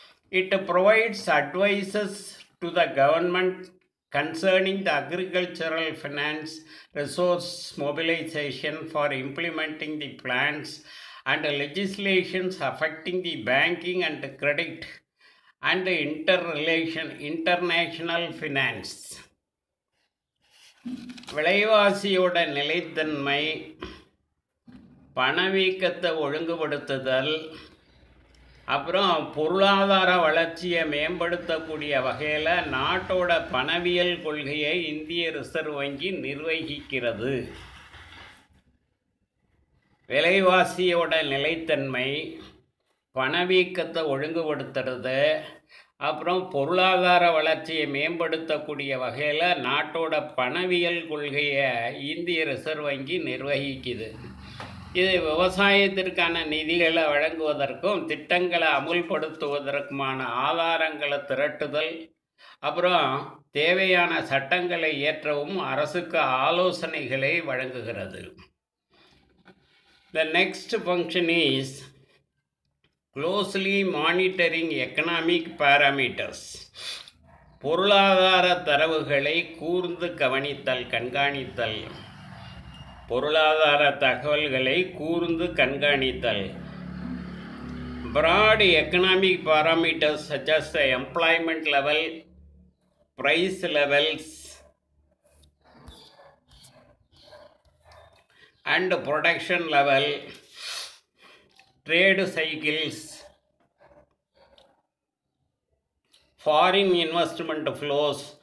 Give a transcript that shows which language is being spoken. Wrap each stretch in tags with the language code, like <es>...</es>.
<en>It provides advices to the government concerning the agricultural finance resource mobilization for implementing the plans and legislations affecting the banking and credit and international finance.</en> <ta>விலைவாசியோட நிலைத்தன்மை, பணவீக்கத்தை ஒழுங்குபடுத்துதல், அப்புறம் பொருளாதார வளர்ச்சியை மேம்படுத்தக்கூடிய வகையில் நாட்டோட பணவியல் கொள்கையை இந்திய reserve வங்கி நிர்வகிக்கிறது. விலைவாசியோட நிலைத்தன்மை, பணவீக்கத்தை ஒழுங்குபடுத்துறது, அப்புறம் பொருளாதார வளர்ச்சியை மேம்படுத்தக்கூடிய வகையில் நாட்டோட பணவியல் கொள்கையை இந்திய ரிசர்வ் வங்கி நிர்வகிக்குது. இது விவசாயத்திற்கான நிதிகளை வழங்குவதற்கும் திட்டங்களை அமுல்படுத்துவதற்குமான ஆதாரங்களை திரட்டுதல், அப்புறம் தேவையான சட்டங்களை இயற்றவும் அரசுக்கு ஆலோசனைகளை வழங்குகிறது.</ta> <en>The next function is closely monitoring economic parameters.</en> <ta>பொருளாதார தரவுகளை கூர்ந்து கவனித்தல், கண்காணித்தல். பொருளாதார தகவல்களை கூர்ந்து கண்காணித்தல்.</ta> <en>Broad economic parameters such as the employment level, price levels and production level, trade cycles, foreign investment flows,</en>